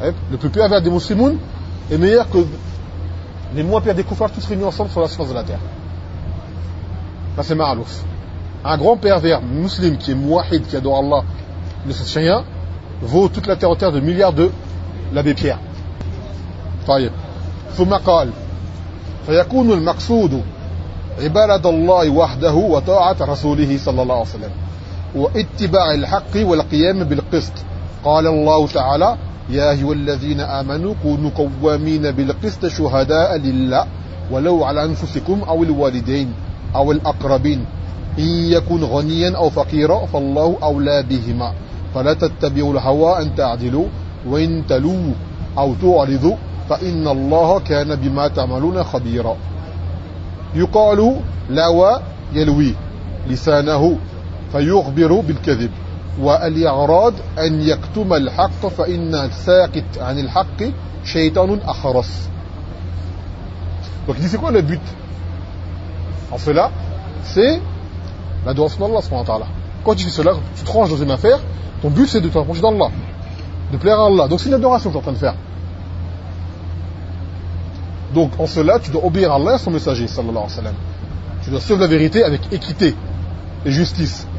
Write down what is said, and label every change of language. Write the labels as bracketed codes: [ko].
[fr] Le plus pervers des muslimouns est meilleur que les moins pires des koufars tous réunis ensemble sur la surface de la terre. Ça, c'est ma'alouf. Un grand pervers musulman qui est mouahid, qui adore Allah, ne sait rien, vaut toute la terre entière de milliards de l'abbé Pierre. [ar] Fayyib. Fumakal. Fayakounu al-maqsoudu. عباد الله وحده وطاعة رسوله صلى الله عليه وسلم واتباع الحق والقيام بالقسط قال الله تعالى يا أيها الذين آمنوا كونوا قوامين بالقسط شهداء لله ولو على أنفسكم أو الوالدين أو الأقربين إن يكون غنيا أو فقيرا فالله أولى بهما فلا تتبعوا الهوى أن تعدلوا وإن تلووا أو تعرضوا فإن الله كان بما تعملون خبيرا يقال لوى يلوي لسانه فيخبر بالكذب والإعراض أن يكتم الحق فإن ساكت عن الحق شيطان أخرس. [fr] Donc il dit c'est quoi le but en cela? C'est la douance d'Allah subhanahu wa ta'ala. Quand tu fais cela, tu te ranges dans une affaire, ton but c'est de te rapprocher d'Allah, de plaire à Allah. Donc c'est une adoration que tu es en train de faire. Donc en cela, tu dois obéir à Allah et à son messager, sallallahu alayhi wa sallam. Tu dois suivre la vérité avec équité et justice.